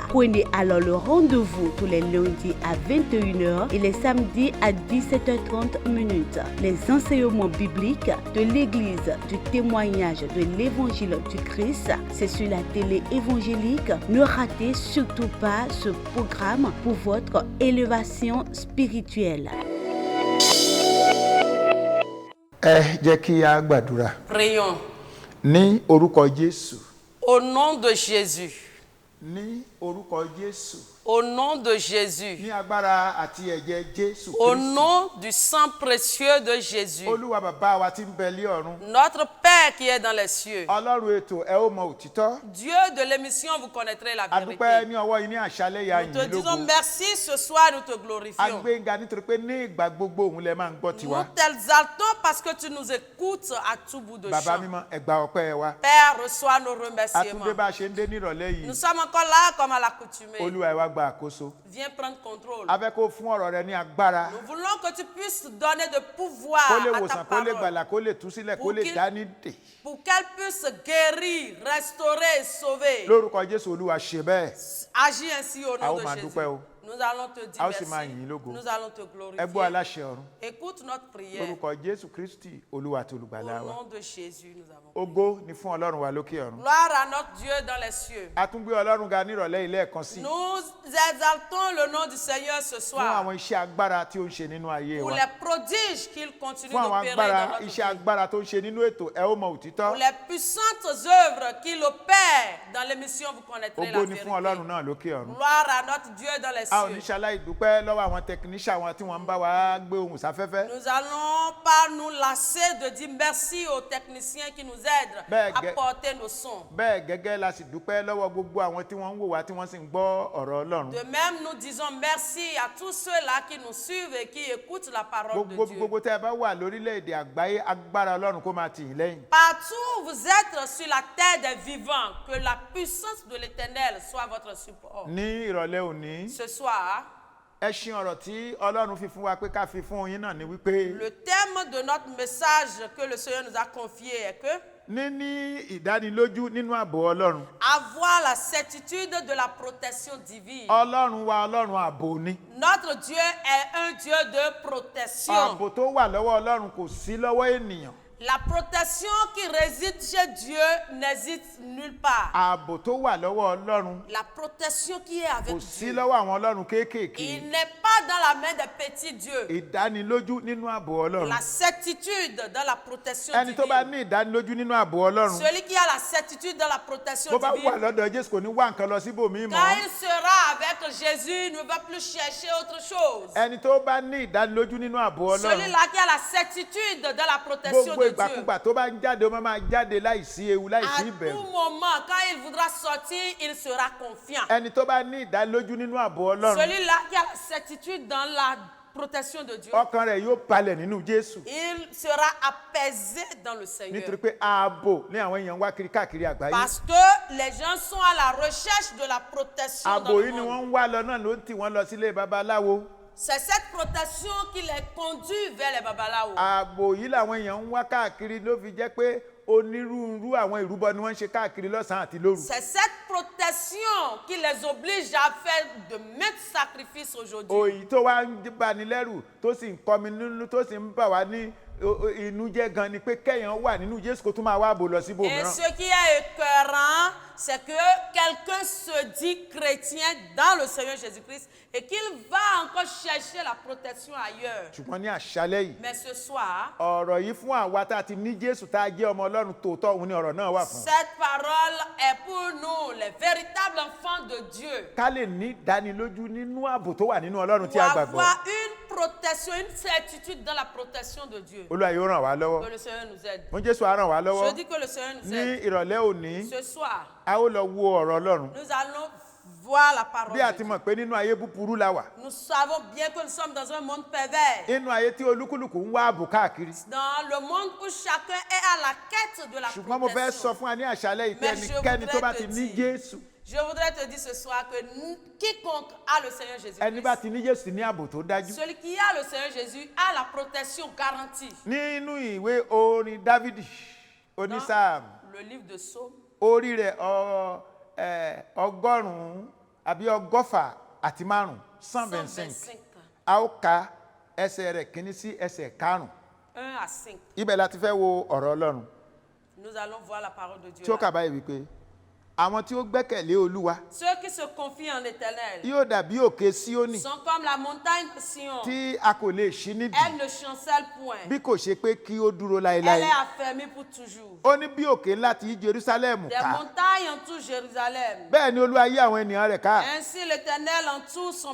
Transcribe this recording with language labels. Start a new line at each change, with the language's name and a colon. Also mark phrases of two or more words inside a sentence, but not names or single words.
French: Prenez alors le rendez-vous tous les lundis à 21h et les samedis à 17h30. Les enseignements bibliques de l'Église du témoignage de l'Évangile du Christ, c'est sur la télé évangélique. Ne ratez surtout pas ce programme pour votre élévation spirituelle.
Yoruba: Jẹ́ kí a gbàdúrà.
French: Prions.
Yoruba: Ní orúkọ Jésù.
French: Au nom de Jésus.
Yoruba: Ní orúkọ Jésù.
French: Au nom de Jésus.
Yoruba: Ní agbára àti ẹ̀jẹ̀ Jésù
French: Au
Yoruba: Kristi.
French: nom du sang précieux de Jésus.
Yoruba: Olúwa bàbá wa tí ń bẹ lé ọ̀run.
French: Notre Père qui est dans les cieux.
Yoruba: Ọlọ́run ètò ẹ ó mọ òtítọ́.
French: Dieu de l'émission, vous connaîtrez la
Yoruba: Adúpẹ́
French: vérité.
Yoruba: ní ọwọ́ yín ní àṣálẹ́ yà
French: Nous te
Yoruba: yín
French: disons
Yoruba: lógo.
French: merci ce soir, nous te glorifions.
Yoruba: Agbéga nítorí pé ní ìgbà gbogbo òun lẹ máa ń gbọ́
French: Nous
Yoruba: tiwa.
French: t'exaltons parce que tu nous écoutes à tout bout de
Yoruba: Bàbá
French: champ.
Yoruba: mímọ́ ẹ gba ọpẹ́ wa.
French: Père, reçois nos
Yoruba: Àtúndé
French: remerciements.
Yoruba: bá a ṣe ń dé nírọ̀lẹ́
French: Nous
Yoruba: yìí.
French: sommes encore là comme à l'accoutumée.
Yoruba: Olúwa ẹ wá gba àkóso.
French: Viens prendre contrôle.
Yoruba: A fẹ́ kó fún ọ̀rọ̀ rẹ ní agbára.
French: Nous voulons que tu puisses donner de pouvoir
Yoruba: Kó lè
French: à ta
Yoruba: wòsàn, kó lè
French: parole
Yoruba: gbàlà, kó lè tú sílẹ̀, kó
French: Pour
Yoruba: lè
French: qu'il-
Yoruba: dá nídè.
French: pour qu'elle puisse guérir, restaurer et sauver.
Yoruba: Lórúkọ Jésù Olúwa ṣe bẹ́ẹ̀.
French: Agis ainsi au
Yoruba: A
French: nom
Yoruba: ó
French: de
Yoruba: máa
French: Jésus.
Yoruba: dúpẹ́ o.
French: Nous allons te dire
Yoruba: A ó sì máa
French: merci.
Yoruba: yìn ín lógo.
French: Nous allons te
Yoruba: Ẹ gbọ́
French: glorifier.
Yoruba: aláṣẹ ọ̀run.
French: Écoute notre prière.
Yoruba: Lórúkọ Jésù Kristi Olúwa àti
French: Au
Yoruba: olùgbàlà wa.
French: nom de Jésus, nous avons.
Yoruba: Ògo ni fún Ọlọ́run wa lókè ọ̀run.
French: Gloire à notre Dieu dans les cieux.
Yoruba: A tún gbé Ọlọ́run ga nírọ̀lẹ́ ilé ẹ̀kan sí.
French: Nous exaltons le nom du Seigneur ce
Yoruba: Fún
French: soir
Yoruba: àwọn iṣẹ́ agbára tí ó ń ṣe nínú ayé
French: pour
Yoruba: wa.
French: les prodiges qu'il continue
Yoruba: Fún àwọn
French: d'opérer
Yoruba: agbára
French: dans notre
Yoruba: iṣẹ́
French: vie.
Yoruba: agbára tó ń ṣe nínú ètò ẹ ó mọ òtítọ́.
French: Pour les puissantes œuvres qu'il opère dans l'émission, vous connaîtrez la
Yoruba: Ògo ni fún Ọlọ́run
French: vérité.
Yoruba: náà lókè ọ̀run.
French: Gloire à notre Dieu dans les
Yoruba: A ò ní
French: cieux.
Yoruba: ṣaláì dúpẹ́ lọ́wọ́ àwọn tẹkiníṣà wọn tí wọ́n ń bá wa gbé ohùn sáfẹ́fẹ́.
French: Nous allons pas nous lasser de dire merci aux techniciens qui nous aident Ben, à porter nos sons.
Yoruba: Bẹ́ẹ̀ gẹ́gẹ́ la sì dúpẹ́ lọ́wọ́ gbogbo àwọn tí wọ́n ń wò wá tí wọ́n sì ń gbọ́ ọ̀rọ̀ Ọlọ́run.
French: De même, nous disons merci à tous ceux-là qui nous suivent et qui écoutent la parole de Dieu.
Yoruba: Gbogbo tẹ́ ẹ bá wà lórílẹ̀‐èdè àgbáyé agbára Ọlọ́run kó máa tì yín lẹ́yìn.
French: Partout où vous êtes sur la terre des vivants, que la puissance de l'Éternel soit votre support.
Yoruba: Ní ìrọ̀lẹ́ òní,
French: Ce soir,
Yoruba: ẹṣin ọ̀rọ̀ tí Ọlọ́run fi fún wa pé ká fi fún yín náà ni wípé
French: le thème de notre message que le Seigneur nous a confié est que
Yoruba: níní ìdánilójú nínú ààbò Ọlọ́run.
French: avoir la certitude de la protection divine.
Yoruba: Ọlọ́run wa Ọlọ́run ààbò ni.
French: Notre Dieu est un Dieu de protection.
Yoruba: Ààbò tó wà lọ́wọ́ Ọlọ́run kò sí lọ́wọ́ ènìyàn.
French: La protection qui réside chez Dieu n'hésite nulle part.
Yoruba: Ààbò tó wà lọ́wọ́ Ọlọ́run
French: La protection qui est avec
Yoruba: kò sí
French: Dieu,
Yoruba: lọ́wọ́ àwọn Ọlọ́run kéékèèké.
French: il n'est pas dans la main des petits dieux.
Yoruba: Ìdánilójú nínú ààbò Ọlọ́run.
French: La certitude dans la protection
Yoruba: Ẹni tó bá
French: divine.
Yoruba: ní ìdánilójú nínú ààbò Ọlọ́run,
French: Celui qui a la certitude dans la protection
Yoruba: bó bá wà
French: divine,
Yoruba: lọ́dọ̀ Jésù kò ní wá nǹkan lọ síbòmíì
French: quand
Yoruba: mọ́.
French: il sera avec Jésus, il ne va plus chercher autre chose.
Yoruba: Ẹni tó bá ní ìdánilójú nínú ààbò Ọlọ́run,
French: Celui-là qui a la certitude dans la protection
Yoruba: gbogbo
French: de Dieu.
Yoruba: ìgbàkúgbà tó bá ń jáde ó máa jáde láìsí ewu
French: À
Yoruba: láìsí
French: tout
Yoruba: ìbẹ̀rù.
French: moment, quand il voudra sortir, il sera confiant.
Yoruba: Ẹni tó bá ní ìdánilójú nínú ààbò Ọlọ́run,
French: Celui-là qui a la certitude dans la protection de Dieu,
Yoruba: ọkàn rẹ̀ yóò balẹ̀ nínú Jésù.
French: il sera apaisé dans le Seigneur.
Yoruba: Nítorí pé ààbò ní àwọn èèyàn ń wá kiri káàkiri àgbáyé.
French: Parce que les gens sont à la recherche de la protection dans
Yoruba: Ààbò
French: le
Yoruba: yìí ni
French: monde.
Yoruba: wọ́n ń wá lọ náà ló ń tì wọ́n lọ sílé babaláwo.
French: C'est cette protection qui les conduit vers les babalaos.
Yoruba: Ààbò yìí làwọn èèyàn ń wá káàkiri ló fi jẹ́ pé onírúurú àwọn ìrúbọ ni wọ́n ń ṣe káàkiri lọ́sàn-án àti lóru.
French: C'est cette protection qui les oblige à faire de maintes sacrifices aujourd'hui.
Yoruba: Òyì tó wá ń bani lẹ́rù tó sì ń kọmi nínú tó sì ń bà wá ní inú jẹ́ gan ni pé kéèyàn wà nínú Jésù kó tún máa wá bò lọ sí
French: Et
Yoruba: ibòmíràn.
French: ce qui est écœurant, c'est que quelqu'un se dit chrétien dans le Seigneur Jésus-Christ et qu'il va encore chercher la protection ailleurs.
Yoruba: Ṣùgbọ́n ní àṣálẹ́ yìí,
French: Mais ce soir,
Yoruba: ọ̀rọ̀ yìí fún àwa tá a ti ní Jésù tá a jẹ́ ọmọ Ọlọ́run tòótọ́, òun ni ọ̀rọ̀ náà wà fún.
French: cette parole est pour nous, les véritables enfants de Dieu,
Yoruba: Ká lè ní ìdánilójú nínú ààbò tó wà nínú Ọlọ́run tí
French: pour
Yoruba: a gbàgbọ́.
French: avoir une protection, une certitude dans la protection de Dieu.
Yoruba: Olúwa yóò ràn wá
French: Que
Yoruba: lọ́wọ́.
French: le Seigneur nous aide.
Yoruba: Fún Jésù á ràn wá
French: Je
Yoruba: lọ́wọ́.
French: dis que le Seigneur nous
Yoruba: Ní
French: aide.
Yoruba: ìrọ̀lẹ́ òní,
French: Ce soir,
Yoruba: a ó lọ wo ọ̀rọ̀ Ọlọ́run.
French: nous allons voir la parole
Yoruba: Bí a
French: de
Yoruba: ti
French: Dieu.
Yoruba: mọ̀ pé nínú ayé búburú la wà.
French: Nous savons bien que nous sommes dans un monde pervers.
Yoruba: Nínú ayé tí olúkúlùkù ń wá ààbò káàkiri.
French: Dans le monde où chacun est à la quête de la
Yoruba: Ṣùgbọ́n mo fẹ́ sọ
French: protection.
Yoruba: fún wa ní àṣálẹ́ yìí pé
French: Mais je
Yoruba: ẹnikẹ́ni tó bá
French: voudrais
Yoruba: ti
French: te
Yoruba: ní
French: dire,
Yoruba: Jésù,
French: Je voudrais te dire ce soir que quiconque a le Seigneur
Yoruba: ẹni bá
French: Jésus-Christ,
Yoruba: ti ní Jésù ní ààbò tó dájú.
French: celui qui a le Seigneur Jésus a la protection garantie.
Yoruba: Nínú ìwé orin Dávidi onísáàmù,
French: Le livre de Psaume,
Yoruba: orí rẹ̀ ọgọ́rùn-ún àbí ọgọ́fà àti márùn-ún 125.
French: 125,
Yoruba: A ó ka ẹsẹ̀ rẹ̀ kìíní sí ẹsẹ̀ karùn-ún.
French: 1 à 5.
Yoruba: Ibẹ̀ la ti fẹ́ wo ọ̀rọ̀ Ọlọ́run
French: Nous allons voir la parole de Dieu.
Yoruba: tí ó là. kà báyìí wípé àwọn tí ó gbẹ́kẹ̀lé Olúwa
French: Ceux qui se confient en l'Éternel
Yoruba: yóò dàbí òkè Síónì
French: sont comme la montagne de Sion.
Yoruba: tí a kò lè ṣí nídìí
French: Elle ne chancelle point.
Yoruba: bí kò ṣe pé kí ó dúró
French: Elle
Yoruba: láéláé.
French: est affermie pour toujours.
Yoruba: Ó ní bí òkè ńlá ti yí Jerúsálẹ́mù
French: Des
Yoruba: ká,
French: montagnes entourent Jérusalem.
Yoruba: bẹ́ẹ̀ ni Olúwa yí àwọn ènìyàn rẹ̀ ká
French: Ainsi l'Éternel entoure son